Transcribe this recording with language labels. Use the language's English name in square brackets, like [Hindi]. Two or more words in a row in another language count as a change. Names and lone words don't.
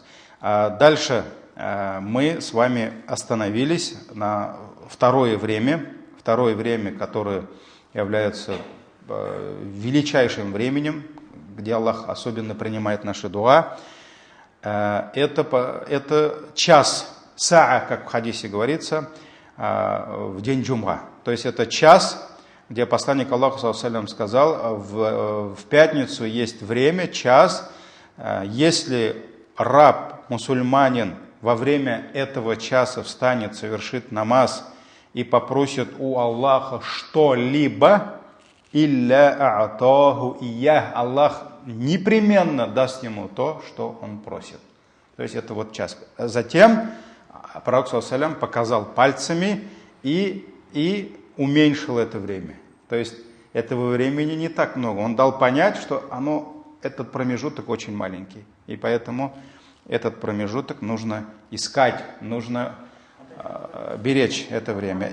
[Russian] Дальше мы с вами остановились на второе время, которое является величайшим временем, где Аллах особенно принимает наши дуа. Это час, саа, как в хадисе говорится, в день джум'а. То есть это час, где посланник Аллаха [Arabic] صلى الله عليه وسلم [Russian] сказал, в пятницу есть время, час, если раб, мусульманин, во время этого часа встанет, совершит намаз и попросит у Аллаха что-либо, [Arabic] إلا أعطاه إياه, [Russian] Аллах непременно даст ему то, что он просит. То есть это вот час. Затем пророк [Arabic] صلى الله عليه وسلم [Russian] показал пальцами и уменьшил это время. То есть этого времени не так много. Он дал понять, что этот промежуток очень маленький. И поэтому этот промежуток нужно искать, нужно беречь это время.